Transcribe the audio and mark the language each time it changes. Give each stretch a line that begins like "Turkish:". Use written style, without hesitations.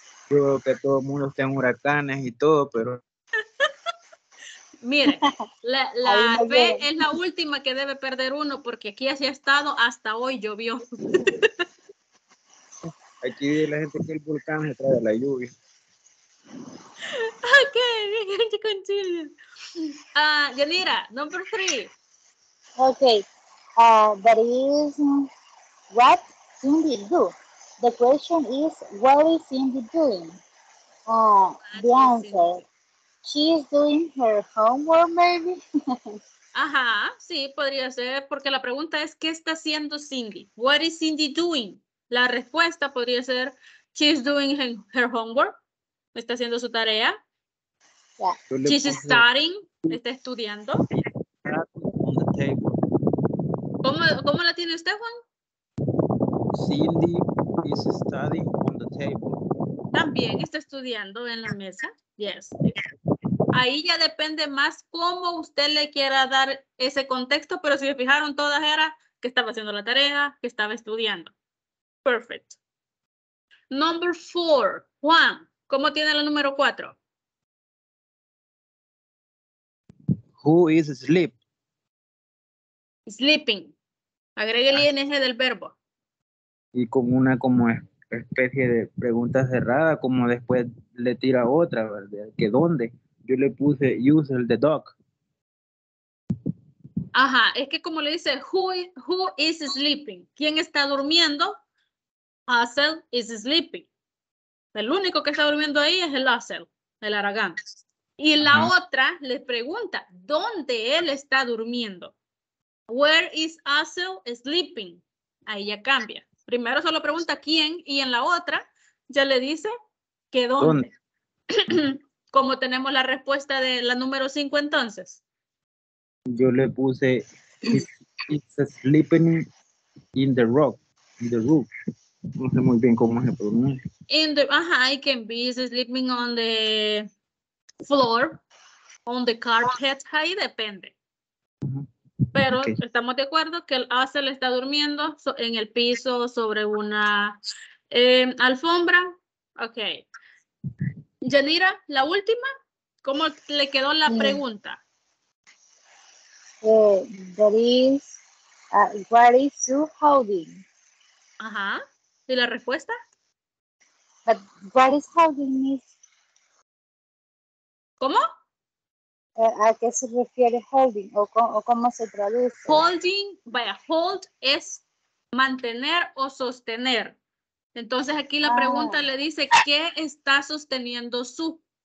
Spanish: Yo veo que todo el mundo está en huracanes y todo, pero... Mire, la fe es la última que debe perder uno porque aquí así ha estado, hasta hoy llovió. Aquí la gente que el volcán se trae la lluvia.
English: Okay, we're going to continue. Yanira, number 3. Okay, that is what Cindy do. The question is, what is Cindy doing? The answer, she is doing her homework maybe.
Spanish: Ajá, sí, podría ser, porque la pregunta es, ¿qué está haciendo Cindy?
English: What is Cindy doing?
Spanish: La respuesta podría ser,
English: she's doing her homework.
Spanish: Está haciendo su tarea.
English: Yeah. She's studying.
Spanish: Está estudiando.
English: On the table.
Spanish: ¿Cómo la tiene usted, Juan?
English: Cindy is studying on the table.
Spanish: También está estudiando en la mesa. Yes. Ahí ya depende más cómo usted le quiera dar ese contexto, pero si se fijaron, todas era que estaba haciendo la tarea, que estaba estudiando. Perfect.
English: Number 4.
Spanish: Juan, ¿cómo tiene la número 4?
English: Who is asleep?
Spanish: Sleeping. Agregue el ing del verbo. Y con una como especie de pregunta cerrada, como después le tira otra, ¿verdad? ¿Que dónde? Yo le puse
English: use the dog.
Spanish: Ajá, es que como le dice,
English: who is sleeping?
Spanish: ¿Quién está durmiendo?
English: Hazel is sleeping.
Spanish: El único que está durmiendo ahí es el Hazel, el Aragán. Y la otra le pregunta, ¿dónde él está durmiendo?
English: Where is Hazel sleeping?
Spanish: Ahí ya cambia. Primero solo pregunta quién y en la otra ya le dice que dónde. Como tenemos la respuesta de la número 5 entonces. Yo le puse
English: it's sleeping in the roof.
Spanish: No sé muy bien cómo se pronuncia.
English: I can be sleeping on the floor, on the carpet,
Spanish: ahí depende. Pero estamos de acuerdo que el Hazel está durmiendo en el piso sobre una alfombra. Ok. Yanira, la última, ¿cómo le quedó la pregunta?
English: That is, what is Sue holding?
Spanish: Ajá. ¿Y la respuesta?
English: But what is holding, Miss?
Spanish: ¿Cómo? ¿A qué se refiere holding o cómo se traduce? Holding, vaya, hold es mantener o sostener. Entonces aquí la pregunta le dice, ¿qué está sosteniendo su?